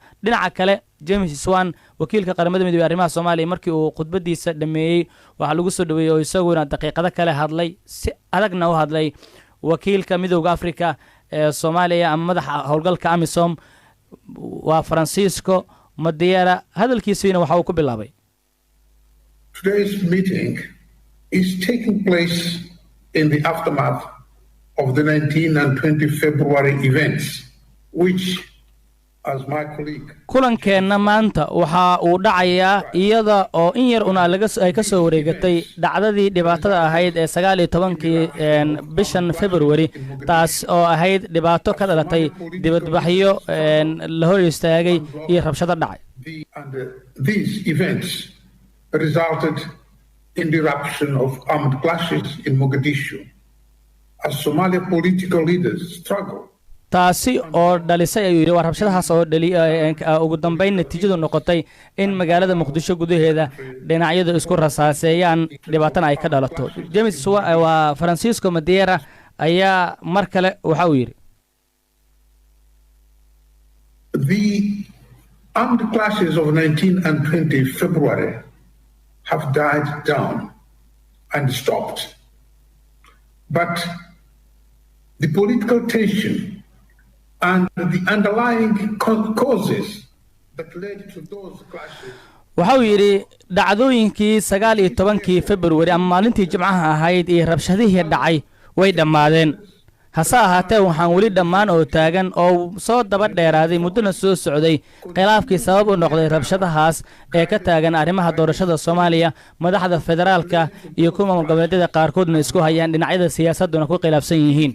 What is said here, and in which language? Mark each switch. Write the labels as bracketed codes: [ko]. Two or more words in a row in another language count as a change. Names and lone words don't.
[so] Dhinaca kale James Swan wakiilka qaramada midoobay arrimaha Soomaaliya markii uu khudbadiisa dhameeyay waxa lagu soo dhaweeyay oo isaguna daqiiqado kale hadlay si adagna u hadlay wakiilka midowga Afrika ee Soomaaliya ama madaxa howlgalka AMISOM waa Francisco Madiera hadalkiisina waxa uu ku bilaabay. [en] Today's meeting is taking place in the aftermath of the 19 and 20 February events, which, as my colleague... [so] kulankeena maanta waxa uu dhacayaa iyada oo in yar una ay ka soo wareegatay dhacdadii dhibaatada ahayd ee 19 bishan February taas oo ahayd dhibaato ka dhalatay dibadbaxyo la hor istaagay iyo rabshado dhacay. [en] These events resulted in the eruption of armed clashes in Mogadishu as Somali political leaders struggle. [so] taasi oo dhalisay ayuu yiri rabshadahaas oo ugu dambeyn natiijadu noqotay in magaalada Muqdisho gudaheeda dhinacyadu isku rasaaseeyaan dhibaatana ay ka dhalato. James waa Francisco Madiera ayaa mar kale waxa uu yiri [en] The armed clashes of 19 and 20 February have died down and stopped. But the political tension and the underlying causes that led to those clashes [so] waxa uu yiri dhacdooyinkii 19 February ama maalintii Jimcaha ahayd ee rabshadihii dhacay way dhamaadeen hase ahaatee waxaan wali dhammaan oo taagan oo soo daba dheeraaday muddana soo socday khilaafkii sabab u noqday rabshadahaas ee ka taagan arrimaha doorashada Soomaaliya madaxda federaalka iyo kuwa goboleedyada qaarkoodna isku hayaan dhinacyada siyaasaduna ku khilaafsan yihiin.